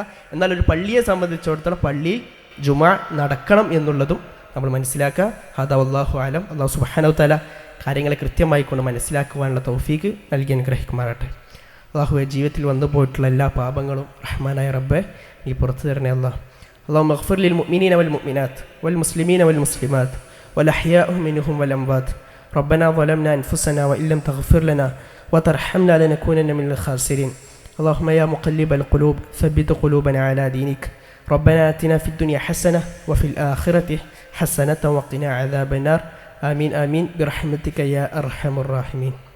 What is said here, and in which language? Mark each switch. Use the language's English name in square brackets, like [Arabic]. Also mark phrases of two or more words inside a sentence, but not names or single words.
[Malayalam] എന്നാൽ ഒരു പള്ളിയെ സംബന്ധിച്ചിടത്തോളം പള്ളിയിൽ ജുമുഅ നടക്കണം എന്നുള്ളതും നമ്മൾ മനസ്സിലാക്കുക. [Arabic] هذا والله أعلم. [Malayalam] അല്ലാഹു [Arabic] سبحانه وتعالى [Malayalam] കാര്യങ്ങളെ കൃത്യമായി കൊണ്ട് മനസ്സിലാക്കുവാനുള്ള തൗഫീക്ക് നൽകി അനുഗ്രഹിക്കുമാറാട്ടെ. അല്ലാഹുവേ, ജീവിതത്തിൽ വന്നു പോയിട്ടുള്ള എല്ലാ പാപങ്ങളും റഹ്മാനായ റബ്ബേ നീ പുറത്തു തരണേ അല്ലാഹ്. [Arabic] اللهم اغفر للمؤمنين والمؤمنات والمسلمين والمسلمات والأحياء منهم والأموات ربنا ظلمنا أنفسنا وإن لم تغفر لنا وترحمنا لنكونن من الخاسرين اللهم يا مقلب القلوب ثبت قلوبنا على دينك ربنا آتنا في الدنيا حسنة وفي الآخرة حسنة وقنا عذاب النار آمين آمين برحمتك يا أرحم الراحمين.